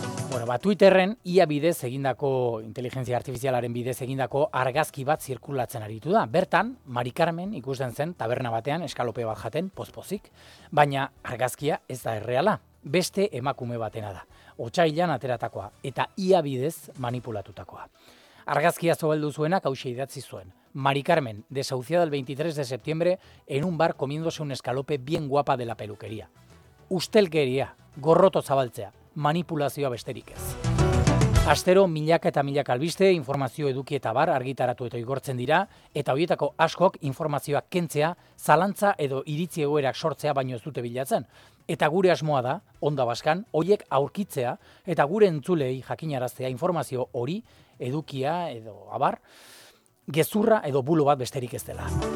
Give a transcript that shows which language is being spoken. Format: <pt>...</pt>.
<eu>Bueno, ba, Twitterren, ia bidez egindako, inteligentzia artifizialaren bidez egindako argazki bat zirkulatzen aritu da. Bertan, Mari Carmen ikusten zen taberna batean, eskalope bat jaten, pozpozik. Baina argazkia ez da erreala, beste emakume batena da. Otsailan ateratakoa eta ia bidez manipulatutakoa. Argazkia zobeldu zuenak hauxe idatzi zuen.</eu> <es>Mari Carmen, desahuciada el 23 de septiembre en un bar comiéndose un escalope bien guapa de la peluquería.</es> <eu>Ustelkeria, gorroto zabaltzea, manipulazioa besterik ez. Astero, milaka eta milaka albiste, informazio eduki eta bar argitaratu eta igortzen dira, eta horietako askok informazioa kentzea, zalantza edo iritzi egoerak sortzea baino ez dute bilatzen. Eta gure asmoa da, onda baskan, horiek aurkitzea eta gure entzulei jakinaraztea informazio hori, edukia edo abar, gezurra edo bulo bat besterik ez dela.</eu>